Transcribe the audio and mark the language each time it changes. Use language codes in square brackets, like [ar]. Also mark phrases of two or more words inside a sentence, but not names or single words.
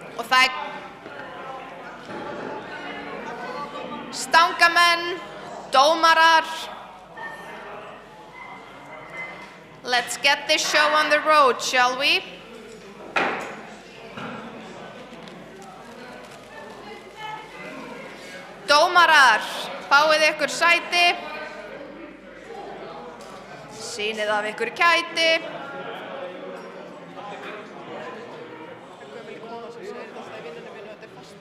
[is] það er stangamenn, dómarar. [en] Let's get this show on the road, shall we? [is] Dómarar, fáið ykkur sæti. Sýnið af ykkur kæti. Gömul kona sem segir þetta alltaf í vinnunni mínu, þetta fast.